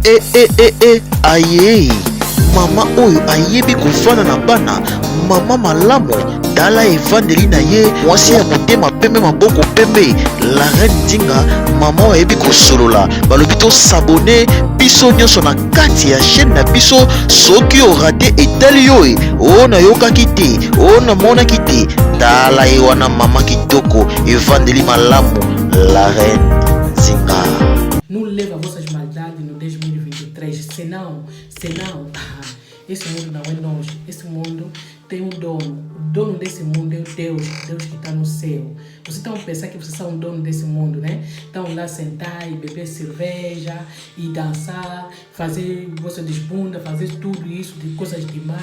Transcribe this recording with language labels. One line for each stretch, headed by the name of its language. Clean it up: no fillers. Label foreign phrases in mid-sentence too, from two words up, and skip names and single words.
Lingala: Aye mama oyo ayebi kofana na bana mama malamu tala evandeli na ye mwasi ya motema pembe maboko pembe la reine Nzinga mama oyo ayebi kosolola balobi to s'abonner biso nyonso na kati ya chaîne na biso soki orate etali yo o na yokaki te o na monaki te tala ye wana mama kitoko evandeli malamu la reine Nzinga.
Portuguese: Não leva a vossas maldades no 2023. Senão, esse mundo não é nós. Esse mundo tem um dono. O dono desse mundo é o Deus que está no céu. Vocês estão a pensar que vocês são o dono desse mundo, né? Estão lá sentar e beber cerveja e dançar, fazer vossa desbunda, fazer tudo isso, de coisas demais.